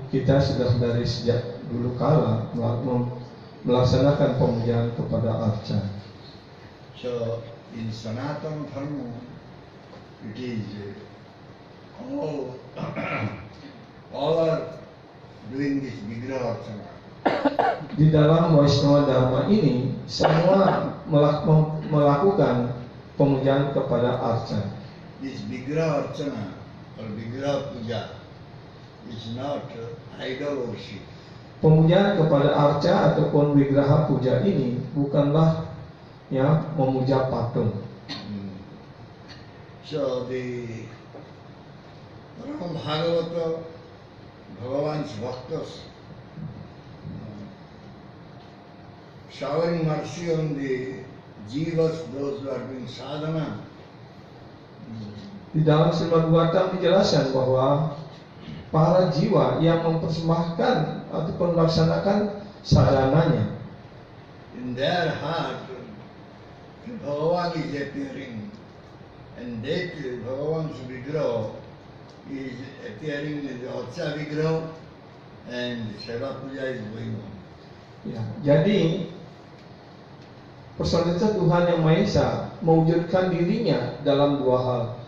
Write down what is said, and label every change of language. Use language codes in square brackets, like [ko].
[id] kita sudah dari sejak dulu kala melaksanakan pemujaan kepada arca. [en] So in Sanatana Dharma, it is all are doing this Vigraha Archana. [id] Di dalam Vaishnava Dharma ini semua melakukan pemujaan kepada arca. [en] This Vigraha Archana or Vigraha Puja is not idol worship. [id] Pemujaan kepada arca ataupun Vigraha Puja ini bukanlah ya memuja patung. [en] So the Ram Bhagavata, Bhagavan's Bhaktas, showering mercy on the jivas, those who are doing sadhana. [id] Di dalam Srimad Bhagavatam dijelaskan bahwa para jiwa yang mempersembahkan ataupun melaksanakan sadhananya, [en] In their heart, Bhagavan is appearing, and that Bhagavan's Vigraha is appearing in the Archa Vigraha, and Seva Puja is going on. [id] ya, jadi personifikasi Tuhan Yang Maha Esa mewujudkan dirinya dalam dua hal.